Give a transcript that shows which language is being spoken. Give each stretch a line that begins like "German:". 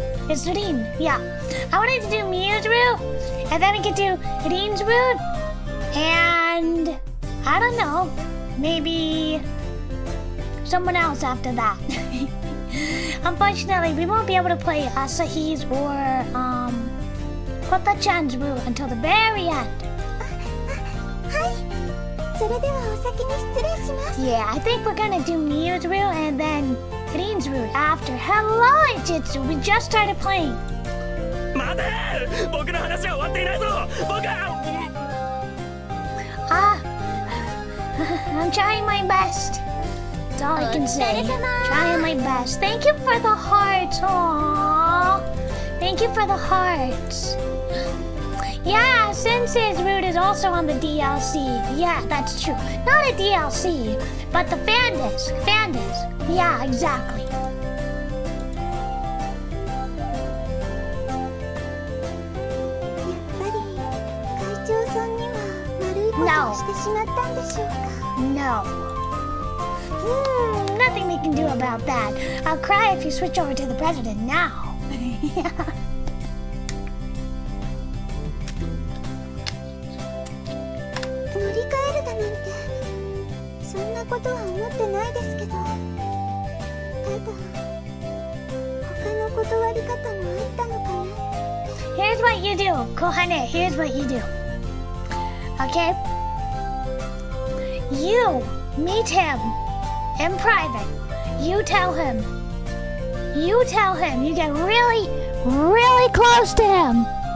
English: It's Rin, yeah. I wanted to do Miyu's route and then we could do Rin's route and I don't know, maybe someone else after that. Unfortunately, we won't be able to play Asahi's or Kota-chan's route until the very end.
Japanese: はい。それではお先に失礼します。
English: Yeah, I think we're gonna do Miyu's route and then Rin's route after. Hello, Jitsu. We just started playing.
Japanese: 待て！僕の話は終わっていないぞ。僕は。
English: I'm trying my best. That's all I can say. Trying my best. Thank you for the hearts. Aww. Thank you for the hearts. Yeah, Sensei's route is also on the DLC. Yeah, that's true. Not a DLC, but the fan disc. Fan disc. Yeah, exactly.
Japanese: やっぱり会長さんには悪いことをしてしまったんでしょうか。
English: No. Nothing they can do about that. I'll cry if you switch over to the president now.
Japanese: 乗り換えるだなんてそんなことは思ってないですけど、ただ他の断り方もあったのかな。
English: Here's what you do, Kohane. Here's what you do. Okay? You meet him in private. You tell him. You get really, really close to him.